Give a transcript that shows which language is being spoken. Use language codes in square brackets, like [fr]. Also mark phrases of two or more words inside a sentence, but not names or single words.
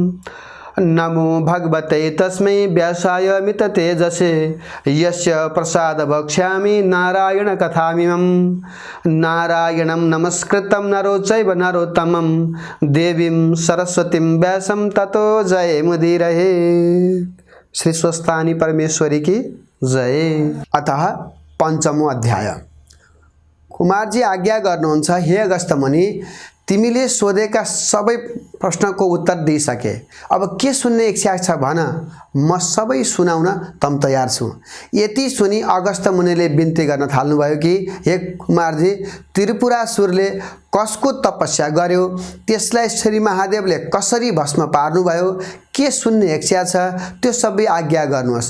[sa] नमो भगवते तस्मै व्यासाय मिततेजसे यस्य प्रसाद वक्ष्यामि नारायण कथामिमं। नारायणं नमस्कृतं नरो चैव नरोत्तमं देवीं सरस्वतीं व्यासं ततो जयमुदीरये। [hi] श्री स्वस्तानी परमेश्वरी की जय। [sa] अतः पंचमो अध्याय। [ne] कुमारजी आज्ञा गर्नुहुन्छ, हे अगस्त्य मुनि, तिमीले सोधेका सबै प्रश्नको उत्तर दिइसके। अब के सुन्ने इच्छा छ भन, म सबै सुनाउन तम तयार छु। यति सुनि अगस्त्य मुनिले बिन्ती गर्न थाल्नुभयो कि हे कुमारजी, त्रिपुरासुरले कसको तपस्या गर्यो, त्यसलाई श्री महादेवले कसरी भस्म पार्नुभयो, के सुन्ने इच्छा छ त्यो सबै आज्ञा गर्नुहोस्।